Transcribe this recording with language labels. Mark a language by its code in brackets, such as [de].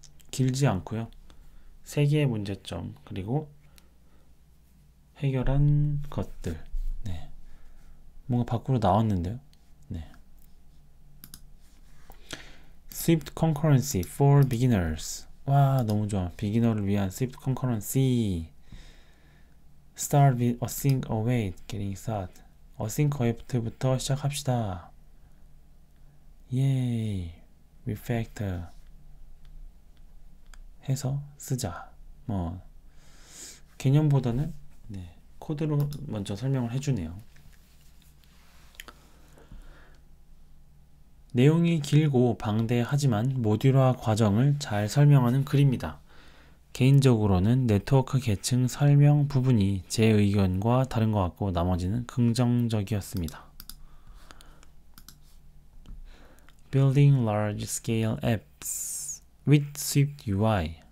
[ko] 길지 않고요. 3개의 문제점 그리고 해결한 것들. 네. 뭔가 밖으로 나왔는데요. 네. [en] Swift Concurrency for Beginners. [ko] 와, 너무 좋아. 비기너를 위한 [en] Swift Concurrency. Start with async await. Getting start. [ko] async await부터 시작합시다. 예이. refactor. 해서 쓰자. 뭐 개념보다는 네, 코드로 먼저 설명을 해주네요. 내용이 길고 방대하지만 모듈화 과정을 잘 설명하는 글입니다. 개인적으로는 네트워크 계층 설명 부분이 제 의견과 다른 것 같고 나머지는 긍정적이었습니다. [en] Building large-scale apps with Swift UI.